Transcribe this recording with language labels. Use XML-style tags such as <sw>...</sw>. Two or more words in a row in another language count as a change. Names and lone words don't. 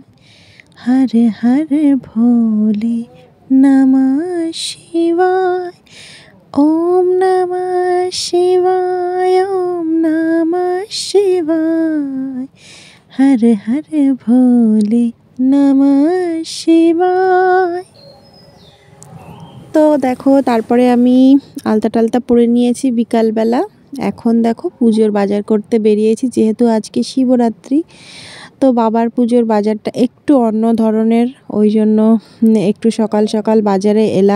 <hi>हर हर भोले नमः शिवाय। ओम नमः शिवाय, ओम नमः शिवाय। हर हर भोले नमः शिवाय।</hi> <bn>তো দেখো তারপরে আমি আলতা টালতা পরে নিয়েছি বিকালবেলা। এখন দেখো পুজোর বাজার করতে বেরিয়েছি, যেহেতু আজকে শিবরাত্রি। তো বাবার পুজোর বাজারটা একটু অন্য ধরনের, ওই জন্য একটু সকাল সকাল বাজারে এলাম।</bn>